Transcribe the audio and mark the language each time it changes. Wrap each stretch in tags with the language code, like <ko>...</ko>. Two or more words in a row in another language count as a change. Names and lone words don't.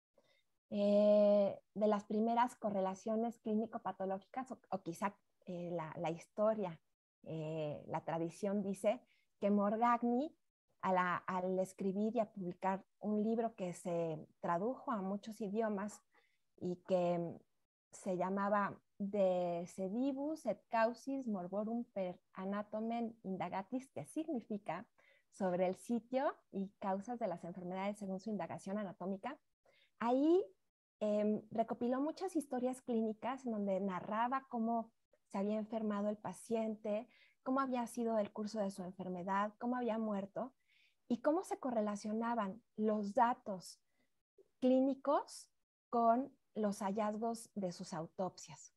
<es>De las primeras correlaciones clínico-patológicas, o quizá la historia, la tradición dice que Morgagni, al escribir y a publicar un libro que se tradujo a muchos idiomas y que se llamaba</es> <la>De sedibus et causis morborum per anatomen indagatis,</la> <es>que significa sobre el sitio y causas de las enfermedades según su indagación anatómica. Ahí recopiló muchas historias clínicas en donde narraba cómo se había enfermado el paciente, cómo había sido el curso de su enfermedad, cómo había muerto y cómo se correlacionaban los datos clínicos con los hallazgos de sus autopsias.</es>